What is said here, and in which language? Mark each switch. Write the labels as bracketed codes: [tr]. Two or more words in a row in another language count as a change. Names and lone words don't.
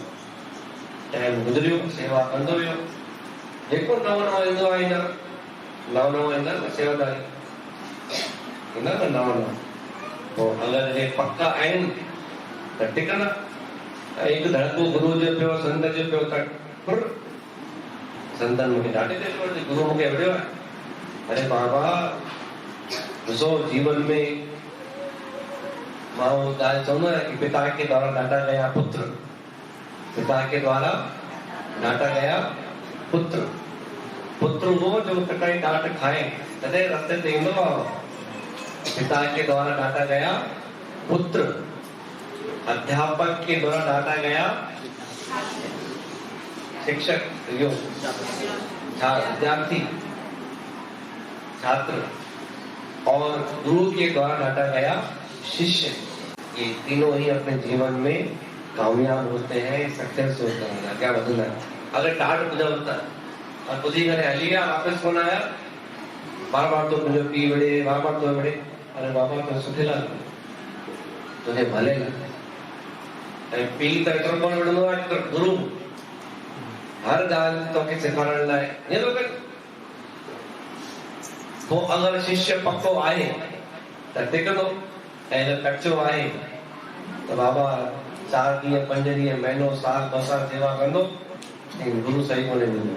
[sd] टाइम गुज़रियो सेवा कंदो वियो जेको नओं नओं ईंदो आहे न नओं नओं ईंदा न सेवादारी ईंदा न नओं नओं पोइ अगरि जे पका आहिनि त टिकंदा। हिकु धड़को गुरू जो पियो संत जो पियो त फुर संतनि मूंखे ॾाढी देरि वरिती गुरू मूंखे विड़ियो आहे। अरे बाबा ॾिसो जीवन में मां उहो ॻाल्हि चवंदो आहियां कि [hi] पिता के द्वारा डाटा गया पुत्र, पिता के द्वारा डाटा गया पुत्र। पुत्र वो जो कटाई डांट खाए [sd] तॾहिं रस्ते ते ईंदो आहे। [hi] पिता के द्वारा डाटा गया पुत्र, अध्यापक के द्वारा डाटा गया शिक्षक यो विद्यार्थी छात्र और गुरु के द्वारा डाटा गया शिष्य। ये तीनों ही अपने जीवन में कामयाब होते हैं सक्सेस होते हैं क्या बदलना है। [sd] अगर डांट ॿुधो त और ॿुधी करे हली विया वापसि कोन आया बार बार तो मुंहिंजो पीउ विड़े बार बार तो विड़े अरे बाबा तो सुठे लाइ तुंहिंजे भले लाइ ऐं पीउ त एतिरो कोन विड़ंदो आहे त गुरू हर ॻाल्हि तोखे सेखारण लाइ ईअं थो करे। पोइ अगरि शिष्य पको आहे त टिकंदो ऐं कचो आहे त बाबा 4 ॾींहं 5 ॾींहं महीनो साल 2 साल सेवा कंदो ऐं गुरू सही कोन्हे ॾींदो।